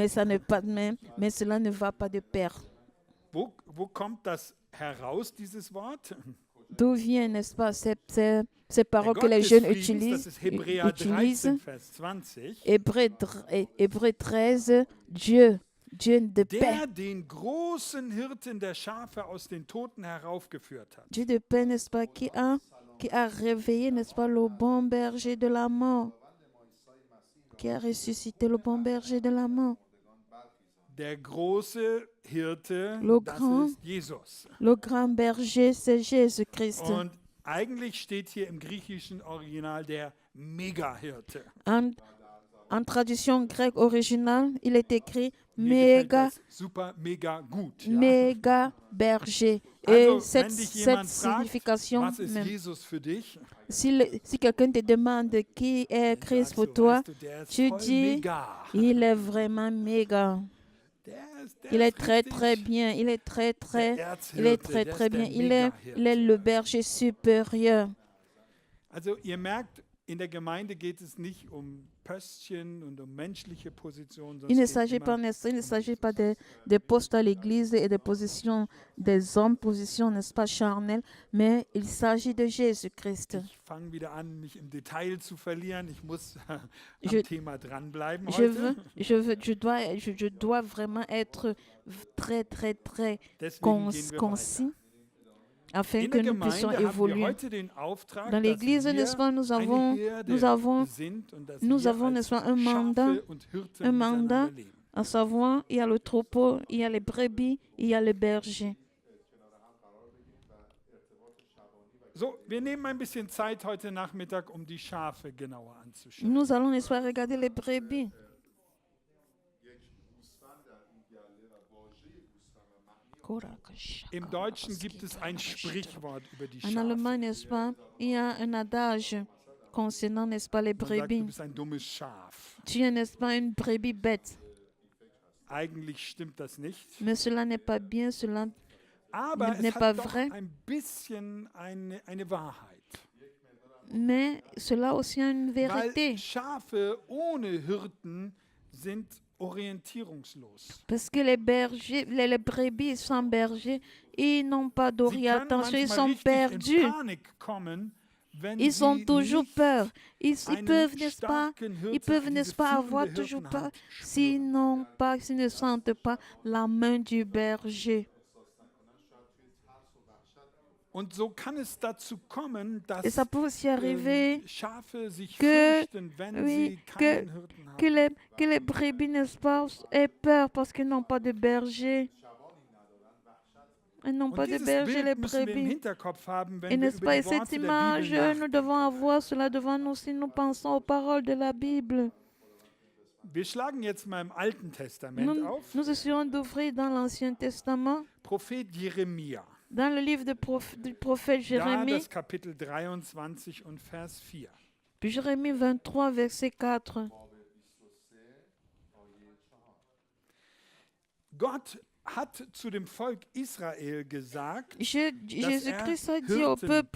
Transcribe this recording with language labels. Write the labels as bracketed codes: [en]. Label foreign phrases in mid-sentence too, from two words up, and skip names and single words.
[fr] Mais, mais cela ne va pas de pair. [de] Wo kommt das heraus, dieses Wort? [fr] D'où vient, n'est-ce pas, ces [de] Der [fr] paroles que [de] Gott [fr] les des jeunes [de] Friedens, das ist Hebräer 13, [fr] utilisent? Vers 20. Hébreu 13, Dieu Dieu de paix. [de] der den großen Hirten der Schafe aus den Toten heraufgeführt hat. [fr] Dieu de paix, n'est-ce pas, qui a réveillé, n'est-ce pas, le bon berger de la mort, qui a ressuscité le bon berger de la mort. [de] Der große Hirte, [fr] Le [de] das [fr] grand- [de] ist Jesus. [fr] Le grand berger, c'est Jésus-Christ. [de] Und eigentlich steht hier im griechischen Original der Megahirte. [fr] En traduction grecque originale, il est écrit [de] Mir gefällt [fr] méga, [de] das super, mega gut. Ja? [fr] méga berger. Et [de] Also, [fr] cette, [de] wenn dich [fr] cette [de] jemand fragt, [fr] signification, [de] was ist [fr] même, [de] Jesus für dich? [fr] si quelqu'un te demande qui est Christ [de] Sagst [fr] pour [de] du, [fr] toi, [de] weißt du, der ist [fr] tu [de] voll [fr] dis, [de] mega. [fr] il est vraiment méga. [de] Der [fr] Il est [de] ist [fr] très très [de] richtig [fr] bien. Il est très [de] der [fr] très, il est [de] Erzhirte, [fr] très [de] der [fr] très [de] ist der [fr] bien. Il [de] Megahirte. [fr] est le berger supérieur. [de] Also ihr merkt, in der Gemeinde geht es nicht um Pöstchen und um menschliche Positionen, [fr] Il ne [de] sondern es [fr] s'agit [de] geht [fr] pas, [de] immer [fr] il ne s'agit pas des postes à l'église et des positions des hommes, positions, n'est-ce pas, charnelles, mais il s'agit de Jésus-Christ. [de] Ich fange wieder an, mich im Detail zu verlieren. Ich muss am [fr] Je- [de] Thema dranbleiben [fr] Je [de] heute. [fr] dois vraiment être très, très, très [de] Deswegen gehen wir [fr] concis [de] weiter. [fr] afin [de] In [fr] que [de] der [fr] nous puissions [de] Gemeinde haben wir [fr] évoluer. [de] heute den Auftrag, [fr] Dans [de] dass [fr] l'église, [de] wir [fr] n'est-ce pas, [de] eine Herde [fr] nous avons, [de] sind und dass [fr] nous [de] wir [fr] avons, [de] als [fr] n'est-ce pas, un mandat, [de] Schafe und Hirten [fr] un mandat. [de] miteinander leben. [fr] à savoir, il y a le troupeau, il y a les brebis, il y a le berger. [de] So, wir nehmen ein bisschen Zeit heute Nachmittag, um die Schafe genauer anzuschauen. [fr] Nous allons, n'est-ce pas, regarder les brebis. [de] Im Deutschen gibt es ein Sprichwort über die [fr] En [de] Schafe. [fr] Allemagne, n'est-ce pas, il y a un adage concernant, n'est-ce pas, les [de] Man sagt, du [fr] brebis. [de] bist ein dummes Schaf. [fr] Tu es, n'est-ce pas, une brebis bête. [de] Eigentlich stimmt das nicht. [fr] Mais cela n'est pas bien, cela [de] Aber [fr] n'est [de] es [fr] pas [de] hat doch [fr] vrai. [de] ein bisschen eine Wahrheit. [fr] mais cela aussi a une vérité. [de] Weil Schafe ohne Hirten sind orientierungslos. [fr] Parce que les bergers, les brebis sans berger, ils n'ont pas [de] Sie können [fr] d'orientation, ils [de] manchmal [fr] sont [de] richtig [fr] perdus. [de] in Panik kommen, wenn [fr] Ils ont [de] sie [fr] toujours [de] nicht [fr] peur. Ils [de] einen [fr] peuvent, n'est-ce pas, [de] starken Hirten, [fr] ils peuvent, [de] diese [fr] n'est-ce pas, avoir [de] führende [fr] toujours peur [de] Hirtenhand [fr] s'ils [de] spüren. [fr] n'ont pas, s'ils ne sentent pas la main du berger. [de] Und so kann es dazu kommen, [fr] Et [de] dass [fr] ça peut aussi arriver [de] Schafe sich [fr] que- [de] fürchten, wenn [fr] oui, [de] sie keinen Hirten haben. [fr] que les brebis, n'est-ce pas, aient peur parce qu'ils n'ont pas de berger. Ils n'ont pas [de] Und [fr] de [de] dieses [fr] berger, les [de] Bild müssen wir im [fr] brebis. [de] Hinterkopf haben, [fr] Et [de] wenn wir [fr] n'est-ce pas, [de] über [fr] et [de] die [fr] cette [de] Worte der [fr] image, [de] Bibel [fr] nous devons avoir cela devant nous si nous pensons aux paroles de la Bible. [de] Wir schlagen jetzt mal im Alten Testament auf. [fr] Nous essayons d'ouvrir dans l'Ancien Testament, [de] Prophet Jeremia. [fr] dans le livre du prophète [de] Da [fr] Jérémie, [de] das Kapitel 23 und Vers 4. [fr] puis Jérémie 23, verset 4. [de] Gott hat zu dem Volk Israel gesagt, dass [fr] Jésus-Christ a [de] er [fr] dit au [de] Hirten [fr] peuple